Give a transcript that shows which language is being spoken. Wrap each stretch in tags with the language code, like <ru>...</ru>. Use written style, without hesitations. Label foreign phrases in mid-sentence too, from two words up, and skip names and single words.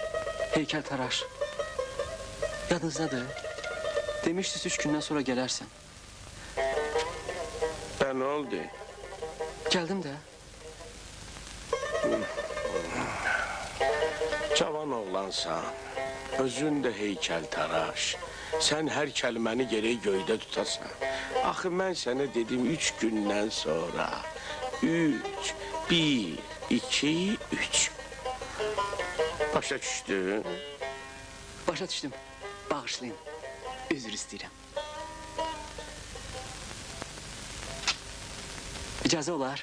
<az>Heykəltaraş. Yadınızdadır. Demişdiniz 3 gündən sonra gələrsən.</az> <tr>Ne oldu?</tr> <az>Gəldim də. Cavan oğlansan. Özün de heykeltaraş.</az> <tr>Sen her kelimeni gereği göyde tutasan.</tr> <az>Axı mən sənə dedim 3 gündən sonra. 3, 1, 2, 3. Başa düşdün? Başa düşdüm. Bağışlayın. Üzr istəyirəm. İcazə olar.</az>